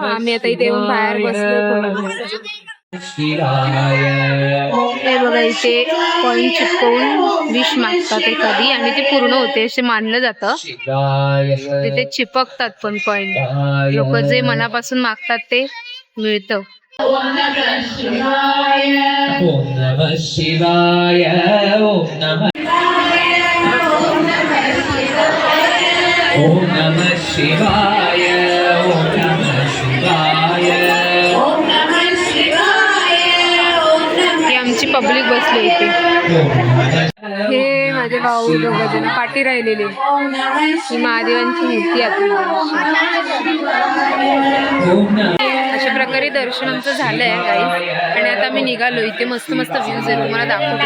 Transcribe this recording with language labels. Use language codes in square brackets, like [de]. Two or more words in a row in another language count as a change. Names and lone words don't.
[mr] आम्ही आता इथे येऊन बाहेर बसलो। हे बघा इथे कॉइन चिपकवून विश मागतात कधी आणि ते पूर्ण होते असे मानलं जातं। तिथे चिपकतात पण कॉइन। लोक जे मनापासून मागतात ते मिळतं। [sa] ओम नमः शिवाय ओम नमः शिवाय ओम नमः ओम नमः शिवाय ओम नमः शिवाय ओम नमः शिवाय ओम नमः शिवाय ओम नमः। [mr] ही आमची पब्लिक बसली इथे। हे माझे भाऊ दोघं जण पाठी राहिलेले। ही महादेवांची मूर्ती आहे। अशा प्रकारे दर्शन आमचं झालंय गाईज आणि आता आम्ही निघालो। इथे मस्त मस्त व्ह्यूज आहे, तुम्हाला दाखवतो।